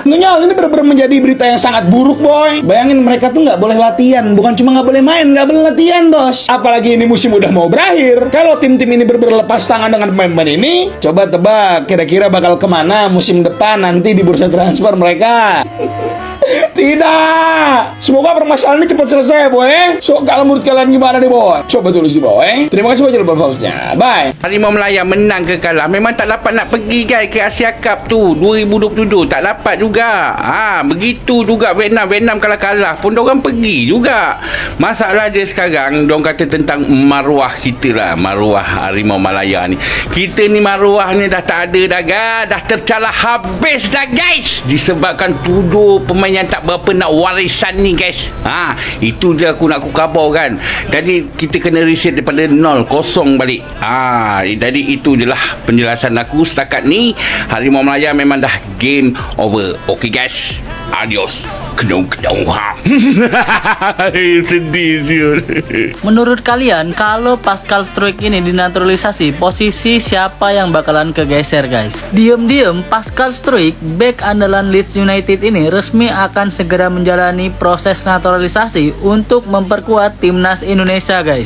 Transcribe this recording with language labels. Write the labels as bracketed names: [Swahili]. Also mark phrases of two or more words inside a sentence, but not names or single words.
[Indonesian] Ngenyol, ini benar-benar menjadi berita yang sangat buruk, boy. Bayangin mereka tuh nggak boleh latihan, bukan cuma nggak boleh main, nggak boleh latihan, bos. Apalagi ini musim udah mau berakhir. Kalau tim-tim ini benar-benar lepas tangan dengan pemain-pemain ini, coba tebak kira-kira bakal kemana musim depan nanti di bursa transfer mereka. Tidak. Semoga permasalahan ini cepat selesai, boy. So, kalau menurut kalian gimana nih, boy? Coba tulis di bawah, Terima kasih buat jawaban. Bye. [Malay] Harimau Melaya menang ke kalah, memang tak dapat nak pergi guys ke Asia Cup tu 2027, tak dapat juga. Begitu juga Vietnam kalah pun dorang pergi juga. Masalah dia sekarang dorang kata tentang maruah kita lah, maruah Harimau Melaya ni. Kita ni maruah ni dah tak ada dah tercalah habis dah, guys. Disebabkan 7 pemain yang tak berapa nak warisan ni, guys. Itu je aku nak kabar kan. Jadi kita kena reset daripada 0-0 balik. Jadi itu je lah penjelasan aku setakat ni. Harimau Melaya memang dah [English] game over. [Malay] Okay, guys. Adios. Kedong-kedong. Sedih siul. [Indonesian] Menurut kalian, kalau Pascal Struijk ini dinaturalisasi, posisi siapa yang bakalan kegeser, guys? Diam-diam Pascal Struijk, bek andalan Leeds United ini resmi akan segera menjalani proses naturalisasi untuk memperkuat timnas Indonesia, guys.